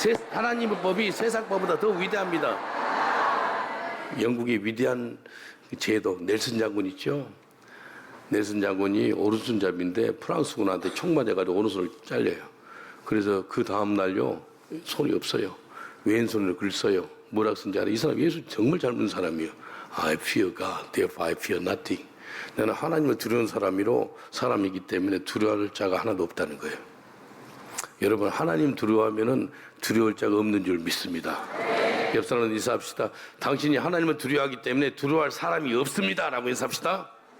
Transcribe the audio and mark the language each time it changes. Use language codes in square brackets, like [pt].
[ko] 하나님의 법이 세상법보다 더 위대합니다. 영국의 위대한 제도 넬슨 장군 있죠? 넬슨 장군이 오른손잡이인데 프랑스 군한테 총 맞아가지고 오른손을 잘려요. 그래서 그 다음날요, 손이 없어요. 왼손으로 글 써요. 뭐라고 쓴지 알아요? 이 사람 예수 정말 잘 믿는 사람이에요. [en] I fear God, therefore I fear nothing. [ko] 나는 하나님을 두려운 사람이기 때문에 두려워할 자가 하나도 없다는 거예요. 여러분, 하나님 두려워하면은 두려울 자가 없는 줄 믿습니다. 옆 사람은 인사합시다. 당신이 하나님을 두려워하기 때문에 두려워할 사람이 없습니다 라고 인사합시다.